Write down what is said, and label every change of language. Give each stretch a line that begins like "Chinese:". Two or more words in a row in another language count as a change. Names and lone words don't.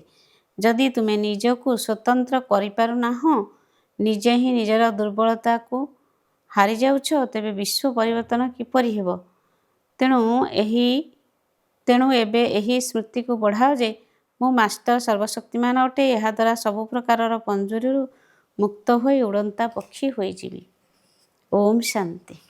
Odia: ଯଦି ତୁମେ ନିଜକୁ ସ୍ୱତନ୍ତ୍ର କରି ପାରୁ ନାହଁ, ନିଜେ ହିଁ ନିଜର ଦୁର୍ବଳତା କୁ ହାରି ଯାଉଛ, ତେବେ ବିଶ୍ୱ ପରିବର୍ତ୍ତନ କିପରି ହେବ। ତେଣୁ ଏବେ ଏହି ସ୍ମୃତି କୁ ବଢ଼ାଅ ଯେ ମୋ ମାଷ୍ଟର ସର୍ବଶକ୍ତିମାନ ଅଟେ। ଏହା ଦ୍ୱାରା ସବୁ ପ୍ରକାରର ପଞ୍ଜୁରୀରୁ ମୁକ୍ତ ହୋଇ ଉଡ଼ନ୍ତା ପକ୍ଷୀ ହୋଇ ଯିବ। ଓମ ଶାନ୍ତି।